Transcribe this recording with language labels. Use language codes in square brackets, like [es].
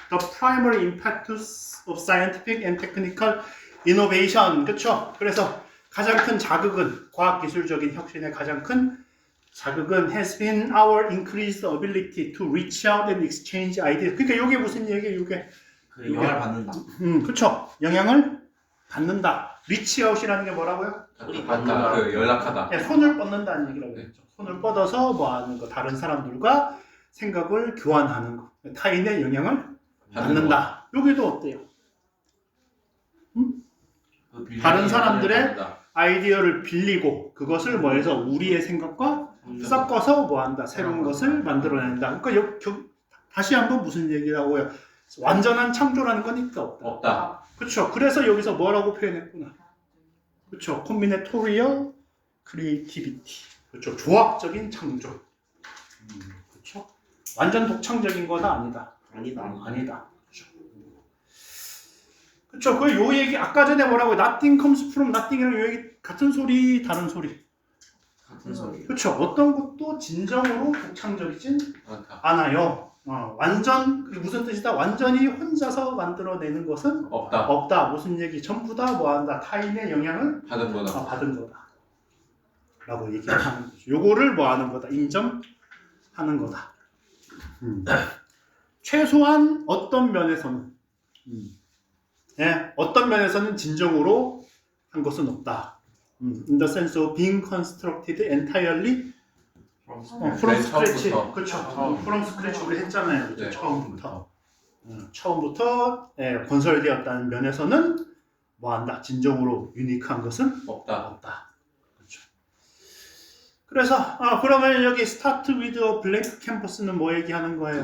[en] The primary impact of scientific and technical innovation. [ko] 그렇죠? 그래서 가장 큰 자극은 [en] 과학기술적인 혁신의 가장 큰 자극은 has been our increased ability to reach out and exchange ideas. [ko] 그러니까 이게 무슨 얘기예요? 이게 영향을 받는다. 그렇죠. 영향을 받는다. reach out이라는 게 뭐라고요? 받다. 그 연락하다. 네, 손을 뻗는다는 얘기라고 했죠. 손을 뻗어서 뭐 하는 거, 다른 사람들과 생각을 교환하는 거, 타인의 영향을 받는다. 여기도 어때요? 다른 사람들의 아이디어를 빌리고 그것을 뭐해서 우리의 생각과 섞어서 뭐 한다. 새로운 것을 만들어낸다. 그러니까 다시 한번 무슨 얘기라고요? 완전한 창조라는 건 있다 없다. 그렇죠. 그래서 여기서 뭐라고 표현했구나. 그렇죠. [en] combinatorial creativity. [ko] 그렇죠. 조합적인 창조. 그렇죠. 완전 독창적인 거다 아니다. 아니다. 그렇죠. 그 요 얘기 아까 전에 뭐라고 [en] nothing comes from nothing [ko] 이랑 요 얘기 같은 소리 다른 소리. 같은 소리. 그렇죠. 어떤 것도 진정으로 독창적이진 않아요. 완전 무슨 뜻이다? 완전히 혼자서 만들어내는 것은 없다. 무슨 얘기? 전부 다 뭐한다? 타인의 영향을 받은 거다. 받은 거다. 라고 얘기하는 거죠. 요거를 뭐하는 거다? 인정하는 거다. 최소한 어떤 면에서는 어떤 면에서는 진정으로 한 것은 없다. [en] In the sense of being constructed entirely from scratch. [ko] 그렇죠. from scratch 우리 했잖아요. 그렇죠? 네. 처음부터 건설되었다는 면에서는 뭐한다? 진정으로 유니크한 것은 없다. 그렇죠. 그래서 그러면 여기 [en] start with a blank canvas [ko] 는 뭐 얘기하는 거예요?